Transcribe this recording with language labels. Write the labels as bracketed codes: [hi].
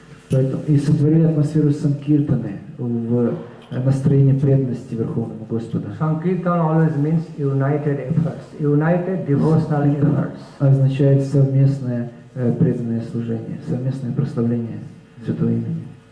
[ru] Поэтому и сотворили атмосферу Санкиртаны в настроении преданности Верховному Господу. [en] Sankirtan always means united efforts, united devotional efforts. [ru] Означает совместное преданное служение, совместное прославление Святого имени.